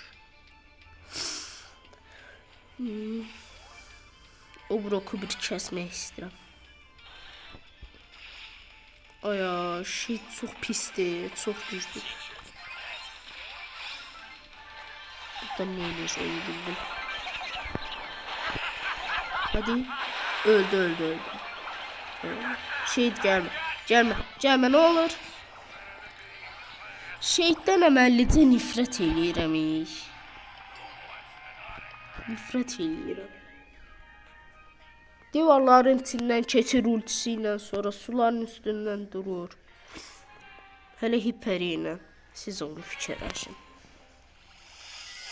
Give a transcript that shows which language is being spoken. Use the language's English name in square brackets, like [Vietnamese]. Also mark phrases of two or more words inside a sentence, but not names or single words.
[Azerbaijani] O broku bir kəsmək istəyirəm. Aya, şey çox pisdir, çox güclüdür. Burada ne eləyəcəyimi bildim. [Turkish] Hadi. Öldü. Şehit gelme. Gelme ne olur. [Azerbaijani] Şehitdən əməllicə nifrət eləyirəm. Nifrət eləyirəm. Divarların içindən keçir ultisi ilə, sonra suların üstündən durur. Hələ hiperi ilə. Siz onu fikirləşin.